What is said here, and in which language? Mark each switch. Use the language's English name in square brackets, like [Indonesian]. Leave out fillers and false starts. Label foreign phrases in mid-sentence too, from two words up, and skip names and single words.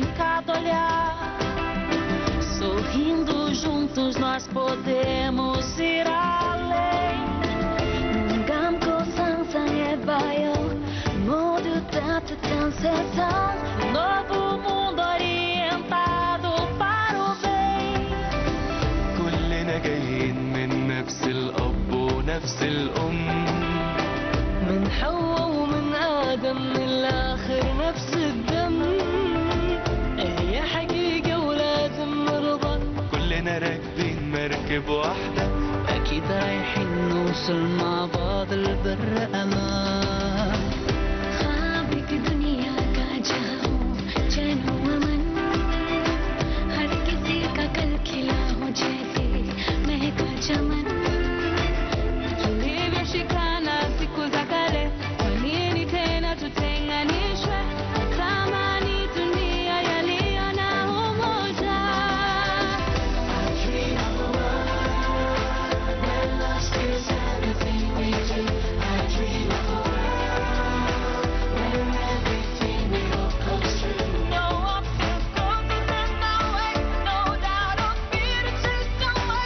[Portuguese] cada olhar Sorrindo juntos nós podemos ir além [Korean] 눈감 고상상해 봐요 모두 따뜻한 세상 [Portuguese] Novo mundo orientado para o bem [Arabic] كلنا جايين من نفس الأب ونفس الأم من حواء ومن آدم من الآخر نفس الدم يا بوحدة. أكيد رايحين نوصل مع بعض البر أمان. [Hindi] ख्वाब की दुनिया का जहां हो चैन हो अमन हर किसी का कल खिला हो जैसे महका चमन [Swahili] tulivyoshikana siku za kale, kwa nini tena tutenganishwe? Tamani dunia yaliyo na umoja. [English] I dream of a world where love is everything we do. I dream of a world where everything we hope comes true. No obstacles in our way, no doubt or fear to chase away.